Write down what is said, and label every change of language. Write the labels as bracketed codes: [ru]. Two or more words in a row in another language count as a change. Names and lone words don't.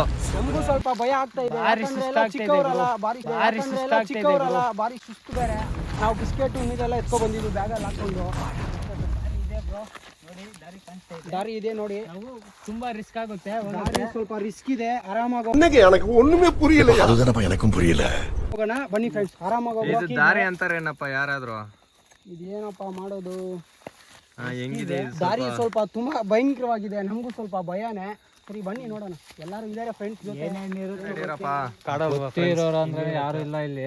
[kn] ನಮಗೂ ಸ್ವಲ್ಪ ಭಯ ಆಗ್ತಾ ಇದೆ, ಯಾಕಂದ್ರೆ ಎಲ್ಲ ಚಿಕ್ಕವರಲ್ಲ, ಭಾರಿ ಸುಸ್ತು ಬೇರೆ. ನಾವು ಬಿಸ್ಕೆಟು ನೀರೆಲ್ಲ ಎತ್ಕೊ ಬಂದಿದ್ದು ಬ್ಯಾಗಲ್ಲಿ ಹಾಕ್ಕೊಂಡು. ದಾರಿ ಇದೆ ನೋಡಿ, ತುಂಬಾ ರಿಸ್ಕ್ ಆಗುತ್ತೆ. ಸ್ವಲ್ಪ ರಿಸ್ಕ್ ಇದೆ. ಆರಾಮಾಗಿ [ta] ஒண்ணுமே புரியல்ல. அதுதானப்பா எனக்கும் புரியல. [kn] ಹೋಗೋಣ ಬನ್ನಿ ಫ್ರೆಂಡ್ಸ್, ಆರಾಮಾಗಿ ಹೋಗೋಣ. ದಾರಿ ಅಂತಾರೇನಪ್ಪ ಯಾರಾದ್ರೂ? ಇದೇನಪ್ಪ ಮಾಡೋದು, ಹೆಂಗಿದೆ ದಾರಿ ಸ್ವಲ್ಪ ತುಂಬಾ ಭಯಂಕರವಾಗಿದೆ. ನಮಗೂ ಸ್ವಲ್ಪ ಭಯನೇ. ಸರಿ ಬನ್ನಿ ನೋಡೋಣ, ಎಲ್ಲರೂ ಇದಾರೆ ಫ್ರೆಂಡ್ಸ್ ಜೊತೆ. ಗೊತ್ತಿರೋರು ಅಂದ್ರೆ ಯಾರು ಇಲ್ಲ ಇಲ್ಲಿ.